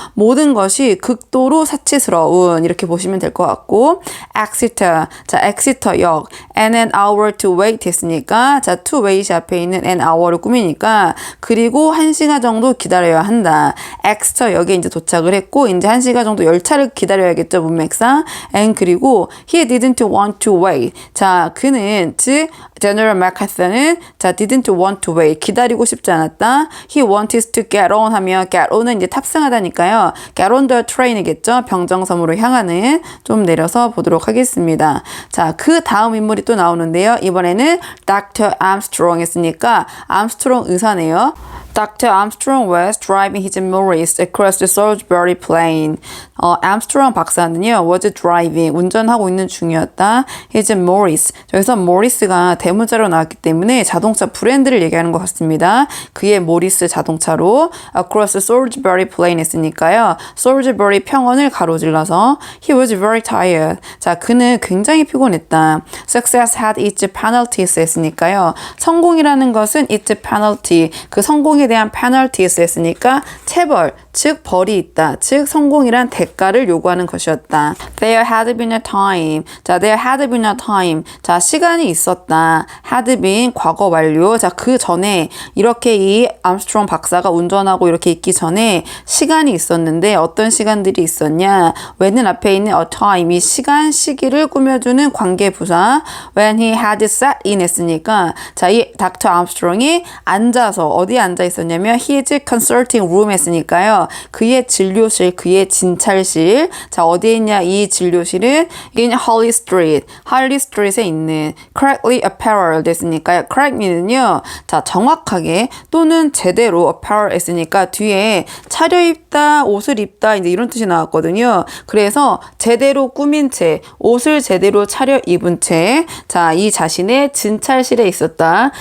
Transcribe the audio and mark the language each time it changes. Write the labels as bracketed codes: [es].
[ko] 모든 것이 극도로 사치스러운 이렇게 보시면 될 것 같고 Exeter, 자 엑시터역 [en] and an hour to wait [ko] 했으니까 자 to wait 앞에 있는 an hour를 꾸미니까 그리고 1시간 정도 기다려야 한다. 엑스터역에 이제 도착을 했고 이제 1시간 정도 열차를 기다려야겠죠 문맥상. [en] and [ko] 그리고 [en] he didn't want to wait. [ko] 자 그는 즉 제너럴 맥카서는 자 [en] didn't want to wait [ko] 기다리고 싶지 않았다. [en] he wanted to get on [ko] 하면 [en] get on은 [ko] 이제 탑승하다니까요. [en] get on the train이겠죠. [ko] 병정섬으로 향하는 좀 내려서 보도록 하겠습니다. 자 그 다음 인물이 또 나오는데요. 이번에는 Dr. Armstrong 했으니까 암스트롱 의사네요. [en] Dr. Armstrong was driving his Morris across the Salisbury Plain. [ko] Armstrong 박사는요, [en] was driving, [ko] 운전하고 있는 중이었다. [en] his Morris. [ko] 여기서 Morris가 대문자로 나왔기 때문에 자동차 브랜드를 얘기하는 것 같습니다. 그의 모리스 자동차로 [en] across the Salisbury Plain [ko] 했으니까요. [en] Salisbury [ko] 평원을 가로질러서 [en] he was very tired. [ko] 자, 그는 굉장히 피곤했다. [en] Success had its penalties [ko] 했으니까요. 성공이라는 것은 [en] its penalty, [ko] 그 성공에 대한 penalties 했으니까 체벌, 즉 벌이 있다. 즉 성공이란 대가를 요구하는 것이었다. [en] There had been a time. 자, there had been a time. [ko] 자, 시간이 있었다. [en] had been [ko] 과거 완료. 자, 그 전에 이렇게 이 암스트롱 박사가 운전하고 이렇게 있기 전에 시간이 있었는데 어떤 시간들이 있었냐? when은 앞에 있는 [en] a time, [ko] 이 시간, 시기를 꾸며주는 관계부사. [en] when he had sat in [ko] 했으니까 자, 이 닥터 암스트롱이 앉아서 어디에 앉아 있었냐면 [en] his consulting room [ko] 했으니까요. 그의 진료실, 그의 진찰실. 자, 어디에 있냐? 이 진료실은 [en] in Harley Street, [ko] Harley Street에 있는 [en] correctly apparel [ko] 됐으니까요. correctly는요. 자, 정확하게 또는 제대로 apparel 했으니까 뒤에 차려입다, 옷을 입다 이제 이런 뜻이 나왔거든요. 그래서 제대로 꾸민 채, 옷을 제대로 차려입은 채 자, 이 자신의 진찰실에 있었다.